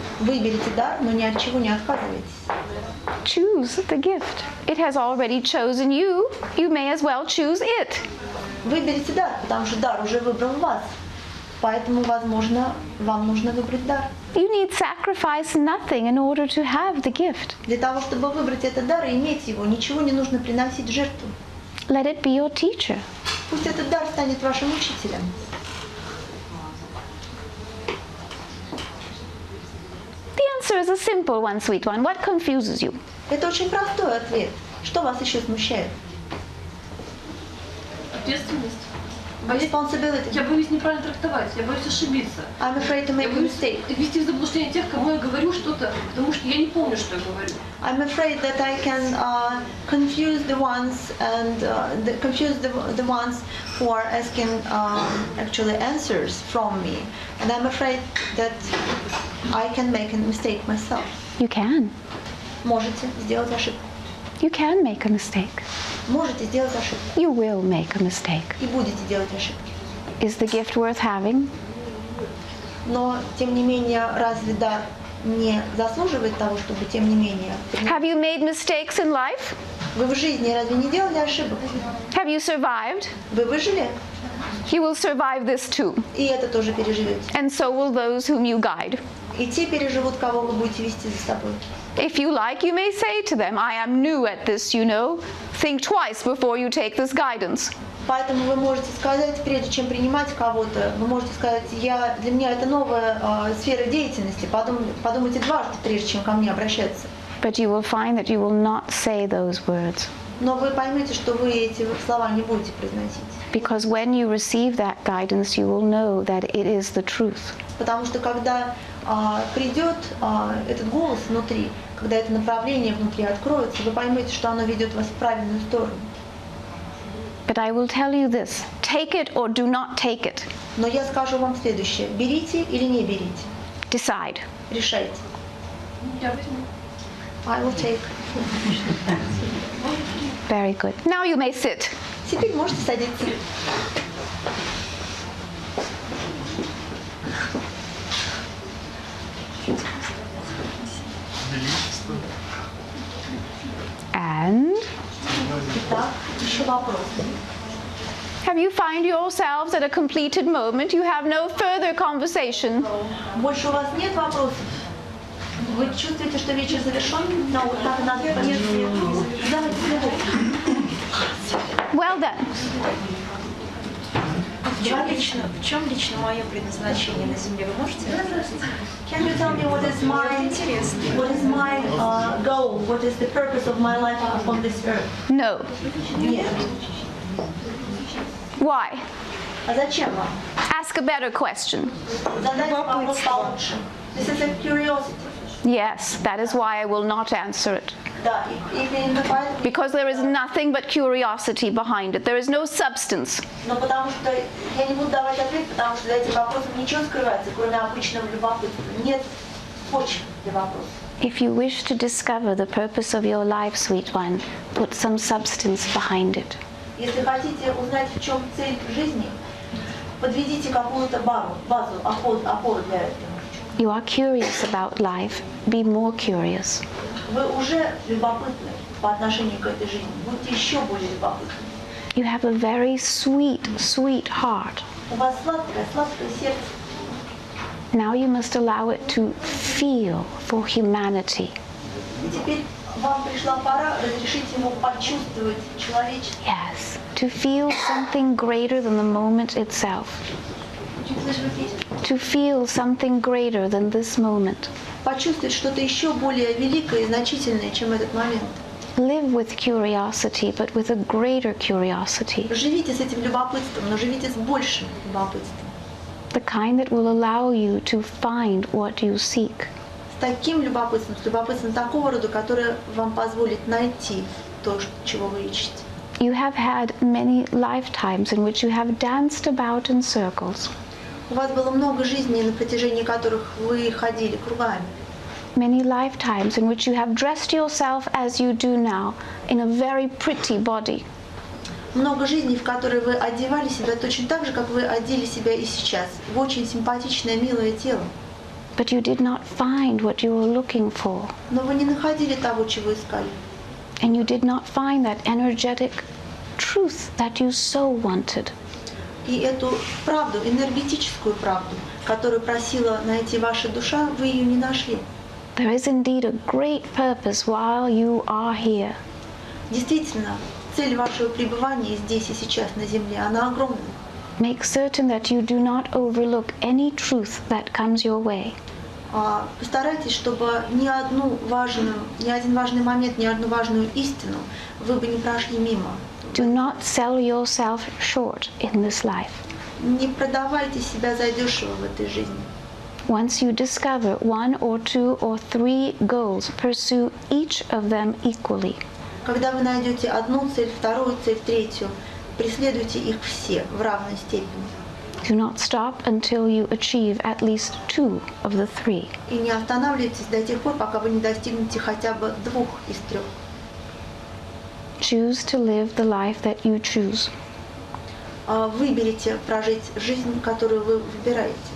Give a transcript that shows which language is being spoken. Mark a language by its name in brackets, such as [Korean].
[Russian] Выберите дар, но ни от чего не отказывайтесь. [English] Choose the gift. It has already chosen you. You may as well choose it. [Russian] Выберите дар, потому что дар уже выбрал вас. Поэтому, возможно, вам нужно выбрать дар. [English] You need sacrifice nothing in order to have the gift. [Russian] Для того, чтобы выбрать этот дар и иметь его, ничего не нужно приносить в жертву. [English] Let it be your teacher. [Russian] Пусть этот дар станет вашим учителем. [English] The answer is a simple one, sweet one. What confuses you? [Russian] Это очень простой ответ. Что вас еще смущает? Ответственность. [English] Responsibility. [Russian] Я боюсь неправильно трактовать, я боюсь ошибиться. [English] I'm afraid to make [Russian] Я [English] a [Russian] боюсь [English] mistake. [Russian] ввести в заблуждение тех, кому я говорю что-то, потому что я не помню, что я говорю. [English] I'm afraid that I can confuse the ones and confuse the ones who are asking actually answers from me, and I'm afraid that I can make a mistake myself. You can. [Russian] Можете сделать ошибку. [English] You can make a mistake. [Russian] Можете сделать ошибку. [English] You will make a mistake. [Russian] И будете делать ошибки. [English] Is the gift worth having? [Russian] Но тем не менее, разве дар не заслуживает того, чтобы тем не менее? [English] Have you made mistakes in life? [Russian] Вы в жизни разве не делали ошибок? [English] Have you survived? [Russian] Вы выжили, [English] You will survive this too. [Russian] и это тоже переживете. [English] And so will those whom you guide. [Russian] И те переживут, кого вы будете вести за собой. [English] If you like, you may say to them, I am new at this, you know. Think twice before you take this guidance. [Russian] Поэтому вы можете сказать, прежде чем принимать кого-то, вы можете сказать, для меня это новая сфера деятельности, подумайте дважды, прежде чем ко мне обращаться. [English] But you will find that you will not say those words. [Russian] Но вы поймете, что вы эти слова не будете произносить. [English] Because when you receive that guidance, you will know that it is the truth. [Russian] Потому что когда придет этот голос внутри, когда это направление внутри откроется, вы поймете, что оно ведет вас в правильную сторону. [English] But I will tell you this, take it or do not take it. [Russian] Но я скажу вам следующее. Берите или не берите. [English] Decide. [Russian] Решайте. Я возьму. [English] I will take. Very good. Now you may sit. [Russian] Теперь можете садиться. [English] And [Russian] Итак, еще вопрос. [English] have you find yourselves at a completed moment? You have no further conversation. [Russian] Больше у вас нет вопросов? Вы чувствуете, что вечер завершен? Но вот так надо понять. Давайте следующий. [English] Well then. [Russian] В чем лично мое предназначение на Земле? Вы можете? [English] Can you tell me what is my goal? What is the purpose of my life on this earth? No. [Russian] Нет. [English] Why? [Russian] А зачем вам? [English] Ask a better question. [Russian] Задайте вопрос получше. [English] This is a curiosity. Yes, that is why I will not answer it. [Russian] Да, и именно поэтому... [English] Because there is nothing but curiosity behind it. There is no substance. [Russian] Но потому что я не буду давать ответ, потому что за этим вопросом ничего скрывается, кроме обычного любопытства. Нет почвы для вопроса. [English] If you wish to discover the purpose of your life, sweet one, put some substance behind it. [Russian] Если хотите узнать, в чем цель жизни, подведите какую-то базу, опору для этого. [English] You are curious about life. Be more curious. [Russian] Вы уже любопытны по отношению к этой жизни. Будьте еще более любопытны. [English] You have a very sweet, sweet heart. [Russian] У вас сладкое сердце. [English] Now you must allow it to feel for humanity. [Russian] И теперь вам пришла пора разрешить ему почувствовать человечество. [English] Yes, to feel something greater than the moment itself. To feel something greater than this moment. [Russian] Почувствовать что-то еще более великое и значительное, чем этот момент. [English] Live with curiosity, but with a greater curiosity. [Russian] Живите с этим любопытством, но живите с большим любопытством. [English] The kind that will allow you to find what you seek. [Russian] С таким любопытством, с любопытством такого рода, которое вам позволит найти то, чего вы ищете. [English] You have had many lifetimes in which you have danced about in circles. [Russian] У вас было много жизней, на протяжении которых вы ходили кругами. [English] Many lifetimes in which you have dressed yourself as you do now, in a very pretty body. [Russian] Много жизней, в которые вы одевали себя точно так же, как вы одели себя и сейчас, в очень симпатичное, милое тело. [English] But you did not find what you were looking for. [Russian] Но вы не находили того, чего искали. [English] And you did not find that energetic truth that you so wanted. [Russian] И эту правду, энергетическую правду, которую просила найти ваша душа, вы ее не нашли. [English] There is indeed a great purpose while you are here. [Russian] Действительно, цель вашего пребывания здесь и сейчас на Земле, она огромна. [English] Make certain that you do not overlook any truth that comes your way. [Russian] Постарайтесь, чтобы ни один важный момент, ни одну важную истину вы бы не прошли мимо. [English] Do not sell yourself short in this life. [Russian] Не продавайте себя задешево в этой жизни. [English] Once you discover one or two or three goals, pursue each of them equally. [Russian] Когда вы найдете одну цель, вторую цель, третью, преследуйте их все в равной степени. [English] Do not stop until you achieve at least two of the three. [Russian] И не останавливайтесь до тех пор, пока вы не достигнете хотя бы двух из трех. [English] Choose to live the life that you choose. [Russian] Выберите прожить жизнь, которую вы выбираете.